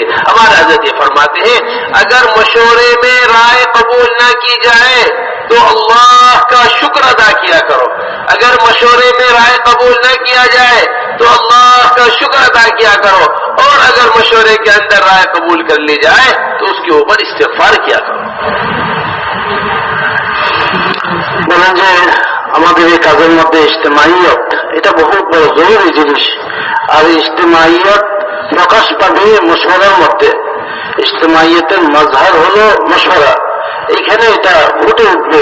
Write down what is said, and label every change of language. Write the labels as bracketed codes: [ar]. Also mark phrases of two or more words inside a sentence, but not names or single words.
[ur] ہمارے حضرت یہ فرماتے ہیں اگر مشورے میں رائے قبول نہ کی جائے تو اللہ کا شکر ادا کیا کرو. اگر مشورے میں رائے قبول نہ کیا جائے تو اللہ کا شکر ادا کیا کرو، اور اگر مشورے کے اندر رائے قبول کر لی جائے تو اس کے اوپر استغفار کیا کرو. [bn] বলেন যে আমাদের এই কাজের মধ্যে ইজতেমাইয়ত এটা বহুত বড় জরুরি জিনিস, আর ইজতেমাইয়ত প্রকাশ পাবে মশওয়ারার মধ্যে. ইজতেমাইয়তের মাজহার হলো মশওয়ারা, এইখানে এটা ফুটে উঠবে.